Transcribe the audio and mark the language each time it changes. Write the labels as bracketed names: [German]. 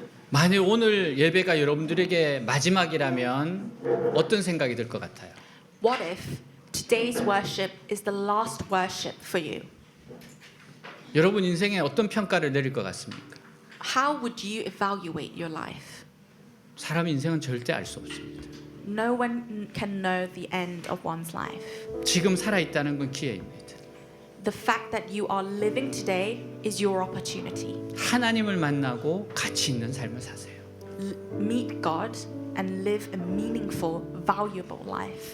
[Korean] 만약 오늘 예배가 여러분들에게 마지막이라면 어떤 생각이 들 것 같아요? [English] What if today's worship is the last worship for you? [Korean] 여러분 인생에 어떤 평가를 내릴 것 같습니까? [English] How would you evaluate your life? [Korean] 사람 인생은 절대 알 수 없습니다. [English] No one can know the end of one's life. [Korean] 지금 살아있다는 건 기회입니다. [English] The fact that you are living today is your opportunity. [Korean] 하나님을 만나고 가치 있는 삶을 사세요. [English] Meet God and live a meaningful, valuable life.